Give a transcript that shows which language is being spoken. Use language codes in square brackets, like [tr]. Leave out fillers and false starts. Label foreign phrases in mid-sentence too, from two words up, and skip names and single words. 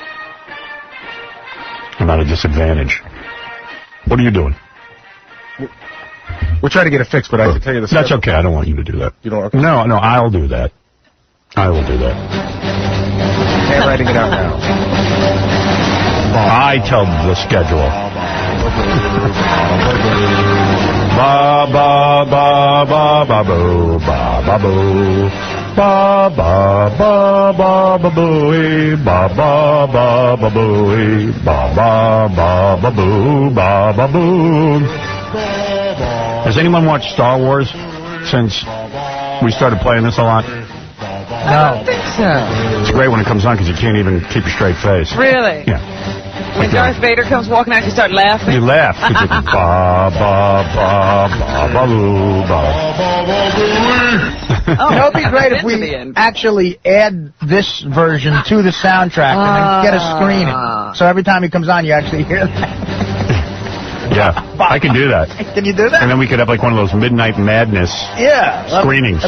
[en] I'm at a disadvantage. What are you doing? We're trying to get it fixed, but I can tell you the That's okay. I don't want you to do that. You don't? Okay. No, I'll do that. I will do that. Okay, writing it out now. I tell the schedule. Ba ba ba ba ba boo ba ba boo ba ba ba ba ba boo ba ba ba ba boo ba ba ba ba boo ba ba boo. Has anyone watched Star Wars since we started playing this a lot? I don't think so. It's great when it comes on because you can't even keep a straight face. Really? Yeah. When Darth Vader comes walking out, you start laughing? You laugh. Ba, ba, ba, ba, ba, boo, ba. You know, it'd be great if we actually add this version to the soundtrack and then get a screening. So every time he comes on, you actually hear that. Yeah, I can do that. Can you do that? And then we could have like one of those Midnight Madness screenings.